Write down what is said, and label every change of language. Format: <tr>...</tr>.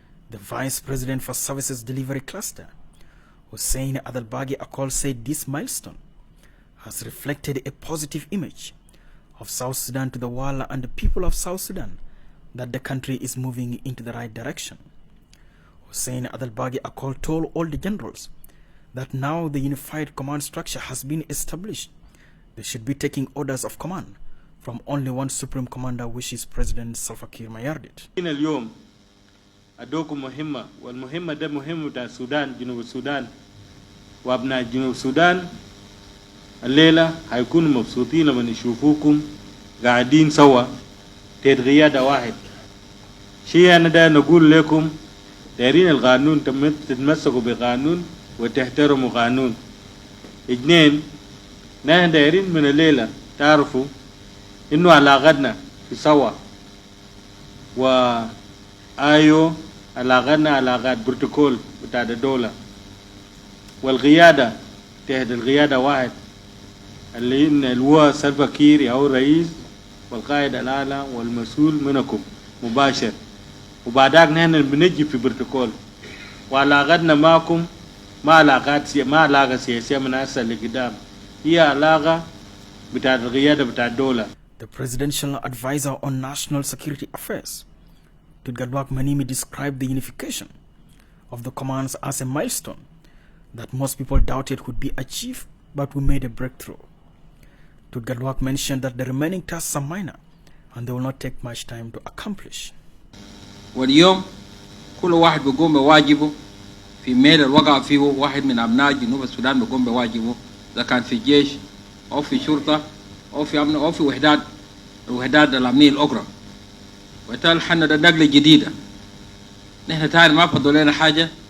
<en>The Vice President for Services Delivery Cluster, Hussein Adalbagi Akol, said this milestone has reflected a positive image of South Sudan to the world and the people of South Sudan, that the country is moving into the right direction. Hussein Adalbagi Akol told all the generals that now the unified command structure has been established, they should be taking orders of command from only one supreme commander, which is President Salva Kiir Mayardit.</en> <ar>اليوم أدوكم مهمة والمهمة ده مهمة بتاع السودان جنوب السودان وأبناء جنوب السودان الليلة هيكونوا مبسوطين لما يشوفوكم قاعدين سوا تحت قيادة واحد. شيء أنا ده نقول لكم دايرين القانون تتمسكوا بقانون وتحترموا قانون. اثنين نحن دايرين من الليلة تعرفوا إنه علاقتنا في سوا وآيو علاقتنا علاقات بروتوكول بتاع الدولة والقيادة تحت القيادة واحد اللي هو سلفا كير هو الرئيس والقائد الأعلى والمسؤول منكم مباشر. وبعدك نحن بنجي في بروتوكول وعلاقتنا معكم ما علاقة سياسية من هسه لقدام، هي علاقة بتاع القيادة بتاع الدولة.</ar> <en>The Presidential Advisor on National Security Affairs, Tudgalwak Manimi, described the unification of the commands as a milestone that most people doubted would be achieved, but we made a breakthrough. Tudgalwak mentioned that the remaining tasks are minor and they will not take much time to accomplish.</en> <ar>واليوم كل واحد بيقوم بواجبه في ميل الوقع فيه واحد من أبناء جنوب السودان بيقوم بواجبه، إذا كان في الجيش أو في شرطة أو في أمن أو في الوحدات الأمنية الأخرى. وبالتالي حنا ده نقلة جديدة. نحن تاني ما فضل لنا حاجة.</ar>